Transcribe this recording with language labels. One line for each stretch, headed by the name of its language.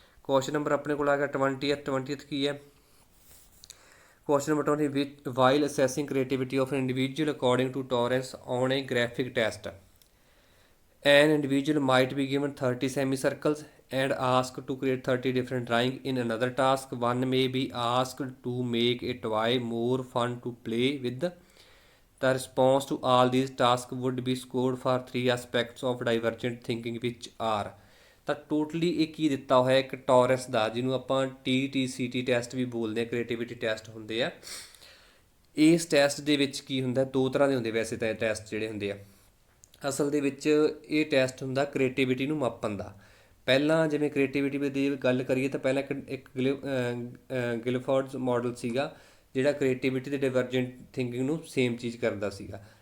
Punjabi: Question number ਆਪਣੇ ਕੋਲ ਆ ਗਿਆ 20th ਕੀ ਹੈ?
English: Question number 20, while assessing creativity of an individual according to tolerance on a graphic test, an individual might be given 30 semicircles and asked to create 30 different drawing. In another task, one may be asked to make a toy more fun to play with. The response to all these tasks would be scored for 3 aspects of divergent thinking, which are।
Punjabi: ਤਾਂ totally ਇਹ ਕੀ ਦਿੱਤਾ ਹੋਇਆ? ਇੱਕ ਟੋਰੈਂਸ ਦਾ, ਜਿਹਨੂੰ ਆਪਾਂ TTCT test ਵੀ ਬੋਲਦੇ ਹਾਂ, creativity test ਹੁੰਦੇ ਆ। ਇਸ ਟੈਸਟ ਦੇ ਵਿੱਚ ਕੀ ਹੁੰਦਾ? ਦੋ ਤਰ੍ਹਾਂ ਦੇ ਹੁੰਦੇ ਵੈਸੇ ਤਾਂ ਇਹ ਟੈਸਟ ਜਿਹੜੇ ਹੁੰਦੇ ਆ। ਅਸਲ ਦੇ ਵਿੱਚ ਇਹ ਟੈਸਟ ਹੁੰਦਾ ਕ੍ਰੀਏਟਿਵਿਟੀ ਨੂੰ ਮਾਪਣ ਦਾ। ਪਹਿਲਾਂ ਜਿਵੇਂ ਕ੍ਰੀਏਟਿਵਿਟੀ ਦੀ ਗੱਲ ਕਰੀਏ ਤਾਂ ਪਹਿਲਾਂ ਇੱਕ ਗਿਲਫੋਰਡਸ ਮਾਡਲ ਸੀਗਾ ਜਿਹੜਾ ਕ੍ਰੀਏਟਿਵਿਟੀ ਅਤੇ ਡਿਵਰਜੈਂਟ ਥਿੰਕਿੰਗ ਨੂੰ ਸੇਮ ਚੀਜ਼ ਕਰਦਾ ਸੀਗਾ।